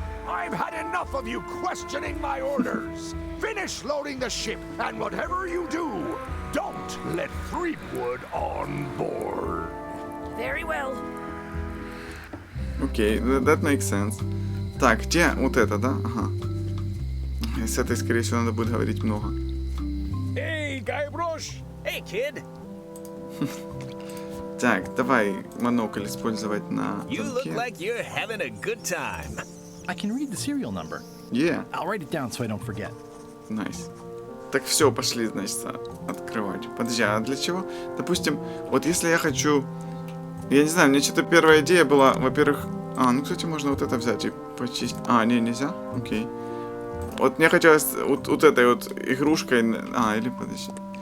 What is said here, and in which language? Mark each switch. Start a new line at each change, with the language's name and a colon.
English: I've had enough of you questioning my orders. Finish loading the ship, and whatever you do, don't let Threepwood on board. Very well. Окей, that makes sense.
Russian: Так, где вот это, да? Ага. С этой, скорее всего, надо будет говорить много.
English: Hey, Guybrush! Hey, kid!
Russian: Так, давай монокль использовать на
English: You look
Russian: замке.
English: like you're having a good time. I can read the serial number. Yeah. I'll write it down so I don't forget. Nice.
Russian: Так, все, пошли, значит, открывать. Подожди, а для чего? Допустим, вот если я хочу... Я не знаю, мне что-то первая идея была, во-первых... ну, кстати, можно вот это взять и почистить. Не, нельзя? Окей. Вот мне хотелось вот этой вот игрушкой... или подожди.